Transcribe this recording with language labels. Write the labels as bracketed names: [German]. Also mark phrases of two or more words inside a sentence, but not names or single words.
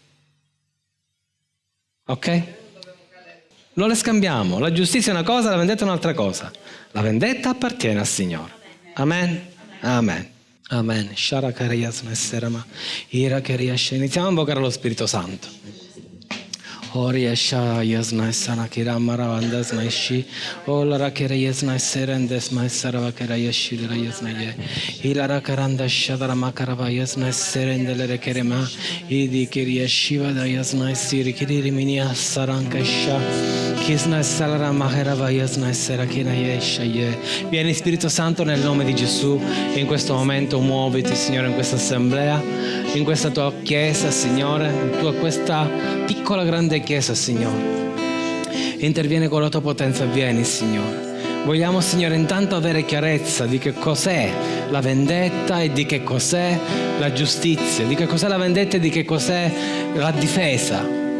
[Italian] Ok? Non le scambiamo. La giustizia è una cosa, la vendetta è un'altra cosa. La vendetta appartiene al Signore. Amen? Amen. Amen. Iniziamo a invocare lo Spirito Santo. Oriesha yasna sana kira maravanda snaishi olara kira yasna serendes mai sarava kira yashira yasna ye ilara karanda shadara makarava yasna serendele kerema idi kira shiva da yasna siri kiri minia sarankasha kisna salara makarava yasna serakina yesha ye. Vieni Spirito Santo nel nome di Gesù, in questo momento muoviti Signore in questa assemblea, in questa tua chiesa Signore, in questa piccola grande Chiesa, Signore. Intervieni con la tua potenza, vieni, Signore. Vogliamo, Signore, intanto avere chiarezza di che cos'è la vendetta e di che cos'è la giustizia, di che cos'è la vendetta e di che cos'è la difesa.